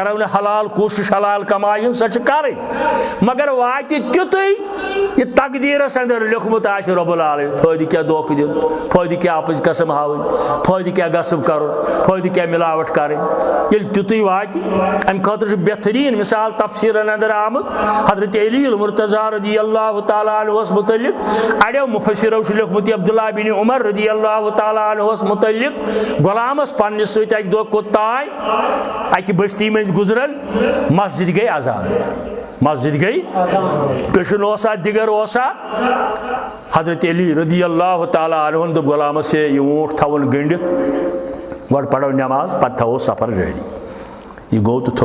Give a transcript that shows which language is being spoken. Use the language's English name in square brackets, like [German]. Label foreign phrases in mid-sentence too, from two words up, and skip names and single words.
[Kashmiri] کرو نہٕ حلال کوٗشش حلال کمایہِ ہٕنٛز سۄ چھِ کرٕنۍ مگر واتہِ تیُتُے یہِ تقدیٖرس اندر لیوکھمُت آسہِ [Arabic] رۄب العالمیٖن [Kashmiri] فٲیدٕ کیٛاہ دھوکہٕ دیُن فٲیدٕ کیٛاہ اپٕز قسم ہاوٕنۍ فٲیدٕ کیٛاہ غصب کرُن فٲیدٕ کیٛاہ ملاوٹ کرٕنۍ ییٚلہِ تیُتُے واتہِ امہِ خٲطرٕ چھُ بہتریٖن مثال تفسیٖرن اندر آمٕژ حضرت علی المرتضیٰ [Arabic] رضی اللہ تعالیٰ [Kashmiri] عنہس متعلق اڑیو مفسرو چھُ لیوکھمُت یہِ عبداللہ بن عمر [Arabic] رضی اللہ تعالیٰ [Kashmiri] عنہس متعلق غلامس پننس سۭتۍ اکہِ دۄہ کوٚت تانۍ اکہِ بستی منٛزۍ گُزران مسجد گٔے اذان مسجد گٔے پیشن اوسا دِگر اوسا حضرت علی [Arabic] رضی اللہ تعالیٰ [Kashmiri] عنہن دوٚپ غلامس ہے یہِ اوٗنٹ تھاوُن گٔنڈِتھ گۄڈٕ پرو نٮ۪ماز پتہٕ تھاوو سفر جٲری یہِ گوٚو